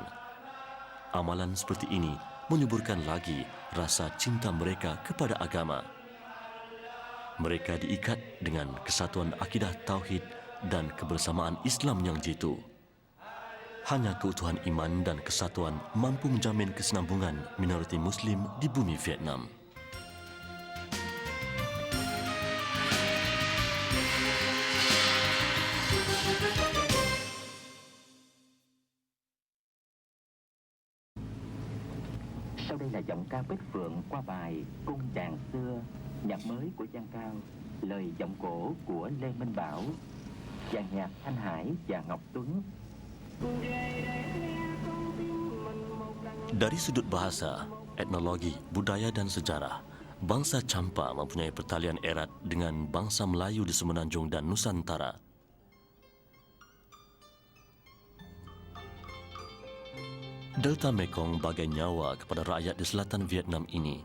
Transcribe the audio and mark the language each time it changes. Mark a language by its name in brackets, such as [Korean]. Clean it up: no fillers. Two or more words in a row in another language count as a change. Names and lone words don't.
[Malay] Amalan seperti ini menyuburkan lagi rasa cinta mereka kepada agama. Mereka diikat dengan kesatuan akidah tauhid dan kebersamaan Islam yang jitu. Hanya keutuhan iman dan kesatuan mampu menjamin kesinambungan minoriti Muslim di bumi Vietnam. [Vietnamese] Sau đây là giọng ca Bích Phượng qua bài Cung Chàng Xưa, nhạc mới của Giang Cao, lời giọng cổ của Lê Minh Bảo, dàn nhạc Thanh Hải và Ngọc Tuấn. [Malay] Dari sudut bahasa, etnologi, budaya dan sejarah, bangsa Champa mempunyai pertalian erat dengan bangsa Melayu di Semenanjung dan Nusantara. Delta Mekong bagai nyawa kepada rakyat di selatan Vietnam ini.